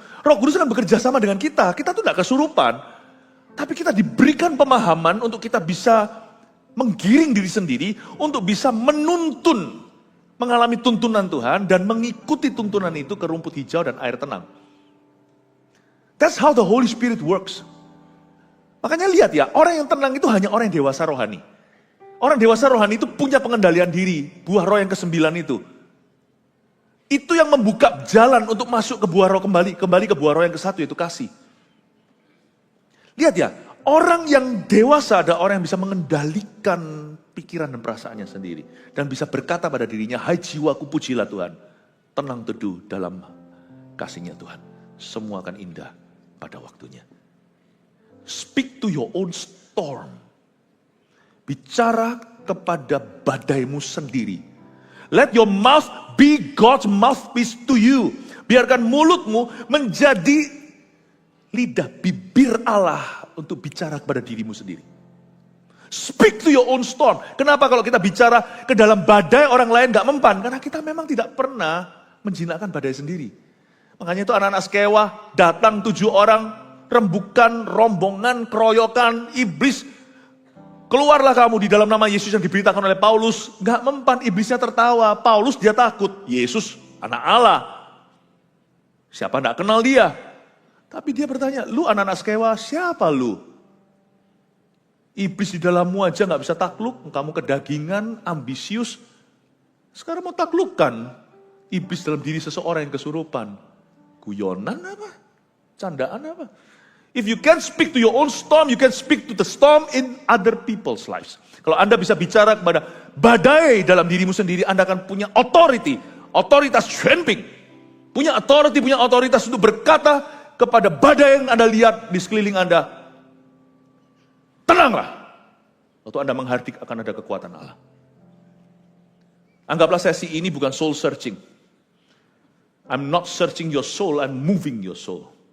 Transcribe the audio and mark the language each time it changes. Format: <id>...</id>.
<id>Roh Kudus akan bekerja sama dengan kita tuh tidak kesurupan, tapi kita diberikan pemahaman untuk kita bisa menggiring diri sendiri, untuk bisa menuntun, mengalami tuntunan Tuhan dan mengikuti tuntunan itu ke rumput hijau dan air tenang.</id> <en>That's how the Holy Spirit works.</en> <id>Makanya lihat ya, orang yang tenang itu hanya orang yang dewasa rohani. Orang dewasa rohani itu punya pengendalian diri, buah roh yang ke-9 itu. Itu yang membuka jalan untuk masuk ke buah roh kembali ke buah roh yang ke-1 yaitu kasih. Lihat ya, orang yang dewasa ada orang yang bisa mengendalikan pikiran dan perasaannya sendiri. Dan bisa berkata pada dirinya, hai jiwaku pujilah Tuhan. Tenang teduh dalam kasih-Nya Tuhan. Semua akan indah pada waktunya.</id> <en>Speak to your own storm.</en> <id>Bicara kepada badaimu sendiri.</id> <en>Let your mouth be God's mouthpiece to you.</en> <id>Biarkan mulutmu menjadi lidah bibir Allah untuk bicara kepada dirimu sendiri.</id> <en>Speak to your own storm.</en> <id>Kenapa kalau kita bicara ke dalam badai orang lain gak mempan? Karena kita memang tidak pernah menjinakkan badai sendiri. Makanya itu anak-anak Skewa datang 7 orang, rembukan, rombongan, keroyokan, iblis. Keluarlah kamu di dalam nama Yesus yang diberitakan oleh Paulus. Gak mempan, iblisnya tertawa. Paulus dia takut, Yesus anak Allah. Siapa gak kenal dia? Tapi dia bertanya, lu anak-anak Skewa, siapa lu? Iblis di dalammu aja gak bisa takluk, kamu kedagingan, ambisius. Sekarang mau taklukkan iblis dalam diri seseorang yang kesurupan. Guyonan apa? Candaan apa?</id> <en>If you can speak to your own storm, you can speak to the storm in other people's lives.</en> <id>Kalau Anda bisa bicara kepada badai dalam dirimu sendiri, Anda akan punya authority, otoritas strengthening. Punya authority, punya otoritas untuk berkata kepada badai yang Anda lihat di sekeliling Anda, tenanglah. Waktu Anda menghardik akan ada kekuatan Allah. Anggaplah sesi ini bukan soul searching.</id> <en>I'm not searching your soul, I'm moving your soul.</en>